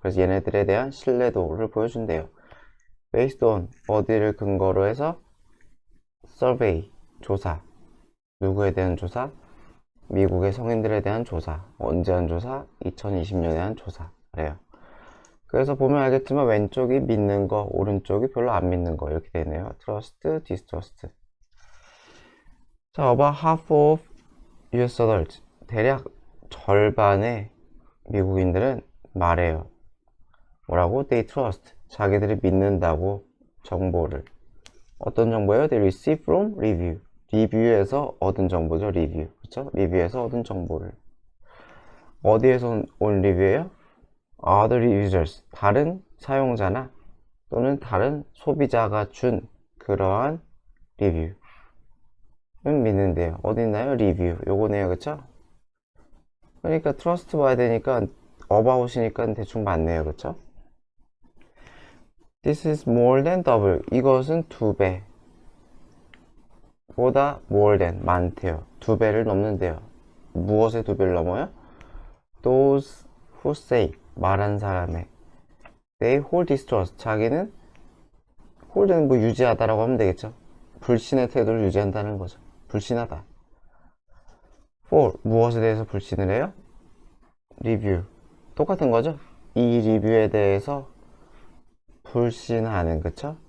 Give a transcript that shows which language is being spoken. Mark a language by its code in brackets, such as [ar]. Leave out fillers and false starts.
[ko] 그래서 얘네들에 대한 신뢰도를 보여준대요. based on 어디를 근거로 해서 survey 조사. 누구에 대한 조사? 미국의 성인들에 대한 조사. 언제 한 조사? 2020년에 한 조사. 그래요. 그래서 보면 알겠지만 왼쪽이 믿는 거, 오른쪽이 별로 안 믿는 거 이렇게 되네요. [en] trust, distrust. 자, about half of US adults. [ko] 대략 절반의 미국인들은 말해요. 뭐라고? [en] They trust. [ko] 자기들이 믿는다고 정보를. 어떤 정보예요? [en] They receive from review. [ko] 리뷰에서 얻은 정보죠. 리뷰. 그쵸? 리뷰에서 얻은 정보를. 어디에서 온 리뷰예요? [en] Other users. [ko] 다른 사용자나 또는 다른 소비자가 준 그러한 리뷰는 믿는데요. 어디 있나요? 리뷰. 요거네요. 그쵸? 그러니까 트러스트 봐야 되니까 어바웃이니까 대충 맞네요. 그쵸? [en] This is more than double. [ko] 이것은 2배 보다 more than 많대요. 2배를 넘는데요. 무엇에 2배를 넘어요? [en] Those who say [ko] 말한 사람의 [en] they hold distrust. [ko] 자기는 hold는 뭐 유지하다라고 하면 되겠죠. 불신의 태도를 유지한다는 거죠. 불신하다. for 무엇에 대해서 불신을 해요? review 똑같은 거죠. 이 리뷰에 대해서 불신하는, 그쵸?